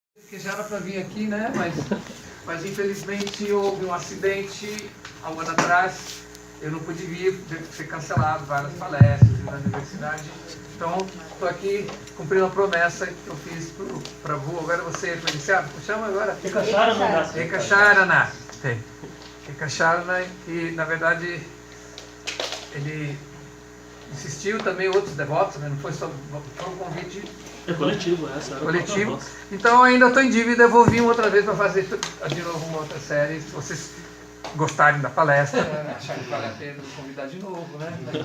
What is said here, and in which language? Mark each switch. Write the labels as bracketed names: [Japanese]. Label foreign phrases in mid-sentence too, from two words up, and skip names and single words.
[Portuguese] Que já era para vir aqui, né? Mas infelizmente houve um acidente há um ano atrás. Eu não pude vir, teve que ser cancelado várias palestras na universidade. Então, estou aqui cumprindo a promessa que eu fiz para a Vu. Agora você foi iniciado? Como chama agora? Eka Charana. Eka Charana. Tem. Eka Charana, e na verdade ele insistiu também, outros devotos, né? Não foi só um convite. É coletivo, essa era Coletivo. Então ainda estou em dívida, eu vou vir outra vez para fazer de novo uma outra série. Se vocês gostarem da palestra, acharem que vale a pena nos convidar de novo, né?